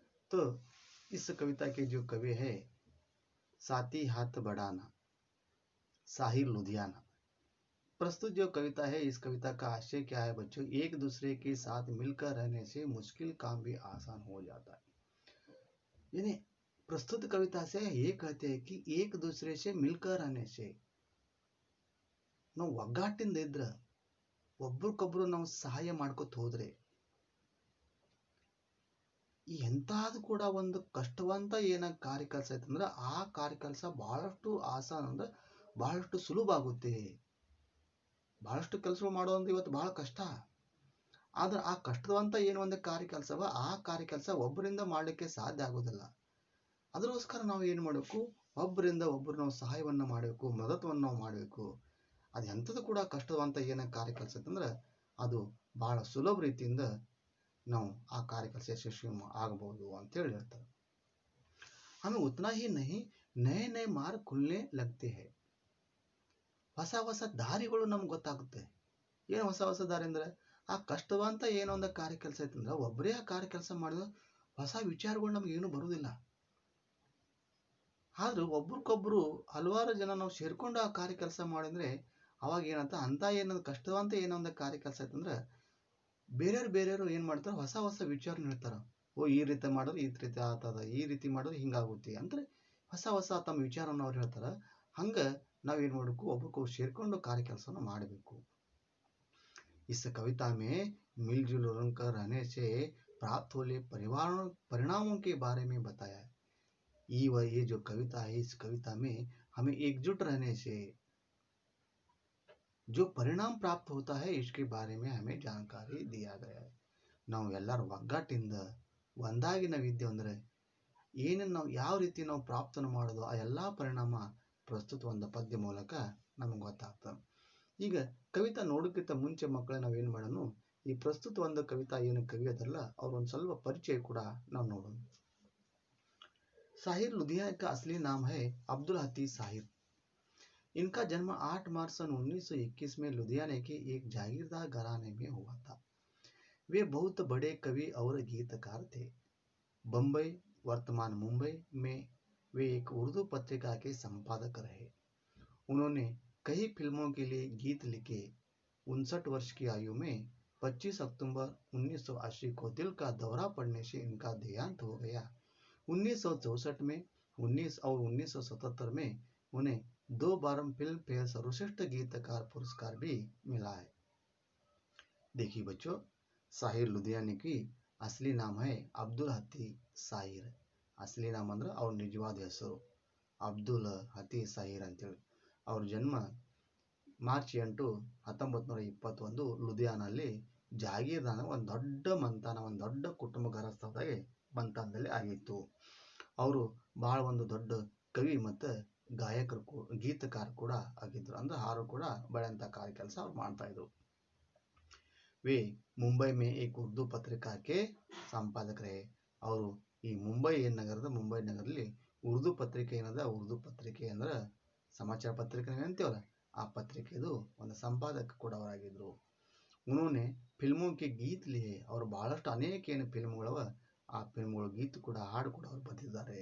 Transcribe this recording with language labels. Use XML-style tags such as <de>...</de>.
<hi>तो इस कविता के जो कवि है साथी हाथ बढ़ाना, साहिर लुधियाना। प्रस्तुत जो कविता है, इस कविता का आशय क्या है बच्चों? एक दूसरे के साथ मिलकर रहने से मुश्किल काम भी आसान हो जाता है। यानी प्रस्तुत कविता से ये कहते हैं कि एक दूसरे से मिलकर रहने से</hi> <kn>ನಾವು ಒಗ್ಗಟ್ಟಿಂದ ಇದ್ರ ಒಬ್ರಿಗೊಬ್ರು ನಾವು ಸಹಾಯ ಮಾಡ್ಕೊತ ಹೋದ್ರೆ ಎಂತಾದ್ರೂ ಕೂಡ ಒಂದು ಕಷ್ಟವಂತ ಏನ ಕಾರ್ಯ ಕೆಲಸ ಐತಂದ್ರೆ ಆ ಕಾರ್ಯ ಕೆಲಸ ಬಹಳಷ್ಟು ಆಸಾನ ಅಂದ್ರೆ ಬಹಳಷ್ಟು ಸುಲಭ ಆಗುತ್ತೆ। ಬಹಳಷ್ಟು ಕೆಲಸ ಮಾಡೋದು ಇವತ್ತು ಬಹಳ ಕಷ್ಟ, ಆದ್ರೆ ಆ ಕಷ್ಟವಂತ ಏನು ಒಂದು ಕಾರ್ಯ ಕೆಲಸವ ಆ ಕಾರ್ಯ ಕೆಲಸ ಒಬ್ಬರಿಂದ ಮಾಡಲಿಕ್ಕೆ ಸಾಧ್ಯ ಆಗೋದಿಲ್ಲ। ಅದಕ್ಕೋಸ್ಕರ ನಾವು ಏನು ಮಾಡಬೇಕು, ಒಬ್ಬರಿಂದ ಒಬ್ಬರು ನಾವು ಸಹಾಯವನ್ನ ಮಾಡಬೇಕು, ಮದತವನ್ನು ನಾವು ಮಾಡಬೇಕು। ಅದು ಎಂಥದ್ದು ಕೂಡ ಕಷ್ಟವಂತ ಏನ ಕಾರ್ಯ ಕೆಲಸ ಅಂತಂದ್ರೆ ಅದು ಬಹಳ ಸುಲಭ ರೀತಿಯಿಂದ ನಾವು ಆ ಕಾರ್ಯ ಕೆಲಸ ಯಶಸ್ವಿ ಆಗಬಹುದು ಅಂತ ಹೇಳಿ ಹೇಳ್ತಾರೆ।</kn> <hi>हमें उतना ही नहीं नए नए मार्ग खुलने लगते हैं।</hi> <kn>ಹೊಸ ಹೊಸ ದಾರಿಗಳು ನಮ್ಗೆ ಗೊತ್ತಾಗುತ್ತೆ। ಏನು ಹೊಸ ಹೊಸ ದಾರಿ ಅಂದ್ರೆ ಆ ಕಷ್ಟವಂತ ಏನೋ ಒಂದು ಕಾರ್ಯ ಕೆಲಸ ಐತಂದ್ರೆ ಒಬ್ಬರೇ ಆ ಕಾರ್ಯ ಕೆಲಸ ಮಾಡಿದ್ರೆ ಹೊಸ ವಿಚಾರಗಳು ನಮ್ಗೆ ಏನು ಬರುವುದಿಲ್ಲ। ಆದ್ರೆ ಒಬ್ರಿಗೊಬ್ರು ಹಲವಾರು ಜನ ನಾವು ಸೇರ್ಕೊಂಡು ಆ ಕಾರ್ಯ ಕೆಲಸ ಮಾಡಿದ್ರೆ ಅವಾಗ ಏನಂತ ಅಂತ ಏನೊಂದು ಕಷ್ಟವಂತ ಏನೋ ಒಂದು ಕಾರ್ಯ ಕೆಲಸ ಐತಂದ್ರೆ ಬೇರೆಯವರು ಏನು ಮಾಡ್ತಾರೆ, ಹೊಸ ಹೊಸ ವಿಚಾರ ಹೇಳ್ತಾರೆ। ಓ ಈ ರೀತಿ ಮಾಡಿದ್ರೆ ಈ ರೀತಿ ಆಗ್ತದ, ಈ ರೀತಿ ಮಾಡಿದ್ರೆ ಹಿಂಗಾಗುತ್ತೆ ಅಂದ್ರೆ ಹೊಸ ಹೊಸ ತಮ್ಮ ವಿಚಾರವನ್ನು ಅವ್ರು ಹೇಳ್ತಾರೆ। ಹಂಗ ನಾವೇನು ಮಾಡಬೇಕು, ಒಬ್ರಿಗೊಬ್ರು ಸೇರ್ಕೊಂಡು ಕಾರ್ಯ ಕೆಲಸವನ್ನು ಮಾಡಬೇಕು।</kn> <hi>इस कविता में मिलजुल कर रहने से प्राप्त होने परिणामों के बारे में बताया है। ये जो कविता है, इस कविता में हमें एकजुट रहने से जो परिणाम प्राप्त होता है इसके बारे में हमें जानकारी दिया गया है।</hi> <kn>ನಾವು ಎಲ್ಲರೂ ಒಗ್ಗಟ್ಟಿಂದ ಒಂದಾಗಿ ನಾವಿದ್ದೇವೆ ಅಂದರೆ ಏನೇನು ನಾವು ಯಾವ ರೀತಿ ನಾವು ಪ್ರಾಪ್ತನ ಮಾಡೋದು ಆ ಎಲ್ಲ ಪರಿಣಾಮ ಪ್ರಸ್ತುತ ಒಂದು ಪದ್ಯ ಮೂಲಕ ನಮಗೆ ಗೊತ್ತಾಗ್ತದೆ। ಈಗ ಕವಿತಾ ನೋಡೋಕ್ಕಿಂತ ಮುಂಚೆ ಮಕ್ಕಳೇ ನಾವೇನು ಮಾಡೋಣ, ಈ ಪ್ರಸ್ತುತ ಒಂದು ಕವಿತಾ ಏನು ಕವಿ ಅದಲ್ಲ ಅವ್ರ ಒಂದು ಸ್ವಲ್ಪ ಪರಿಚಯ ಕೂಡ ನಾವು ನೋಡೋಣ।</kn> <hi>साहिर लुधियाना का असली नाम है अब्दुल हफीज साहिर। इनका जन्म 8 मार्च सन 1921 में लुधियाना के एक जागीरदार घराने में हुआ था। वे बहुत बड़े कवि और गीतकार थे। बम्बई वर्तमान मुंबई में वे एक उर्दू पत्रिका के संपादक रहे। उन्होंने कई फिल्मों के लिए गीत लिखे। 59 वर्ष की आयु में 25 अक्टूबर 1980 को दिल का दौरा पड़ने से इनका देहांत हो गया। 1964 में 1977 में उन्हें 2 बार फिल्म फेयर सर्वश्रेष्ठ गीतकार पुरस्कार भी मिला है। देखिए बच्चों, साहिर लुधियाना की असली नाम है अब्दुल हफीज साहिर। असली नाम</hi> <kn>ಅಂದ್ರೆ ಅವ್ರ ನಿಜವಾದ ಹೆಸರು ಅಬ್ದುಲ್ ಹಫೀಜ್ ಸಾಹಿರ್ ಅಂತೇಳಿ। ಅವ್ರ ಜನ್ಮ ಮಾರ್ಚ್ 8, 1921 ಲುಧಿಯಾನಲ್ಲಿ ಜಾಗೀರ್ದಾನ ಒಂದು ದೊಡ್ಡ ಮಂತಾನ, ಒಂದು ದೊಡ್ಡ ಕುಟುಂಬ ಗೃಹಸ್ಥವಾಗಿ ಮಂತಾನದಲ್ಲಿ ಆಗಿತ್ತು। ಅವರು ಬಹಳ ಒಂದು ದೊಡ್ಡ ಕವಿ ಮತ್ತು ಗಾಯಕರು ಗೀತಕಾರ ಕೂಡ ಆಗಿದ್ರು, ಅಂದ್ರೆ ಹಾಡು ಕೂಡ ಬೆಳೆಯಂಥ ಕಾರ್ಯ ಕೆಲಸ ಅವ್ರು ಮಾಡ್ತಾ ಇದ್ರು।</kn> <hi>वे मुंबई में एक उर्दू पत्रिका के संपादक रहे।</hi> <kn>ಅವರು ಈ ಮುಂಬೈ ನಗರದಲ್ಲಿ ಉರ್ದು ಪತ್ರಿಕೆ ಏನದ, ಉರ್ದು ಪತ್ರಿಕೆ ಅಂದ್ರೆ ಸಮಾಚಾರ ಪತ್ರಿಕೆ ಅಂತೀವಲ್ಲ ಆ ಪತ್ರಿಕೆದು ಒಂದು ಸಂಪಾದಕ ಕೂಡ ಅವರಾಗಿದ್ರು।</kn> <hi>उन्होंने फिल्मों के गीत लिए,</hi> <kn>ಅವರು ಬಹಳಷ್ಟು ಅನೇಕ ಏನು ಫಿಲ್ಮ್ಗಳವ ಆ ಫಿಲ್ಮ್ಗಳ ಗೀತ ಕೂಡ ಹಾಡು ಕೂಡ ಅವರು ಬರೆದಿದ್ದಾರೆ।</kn>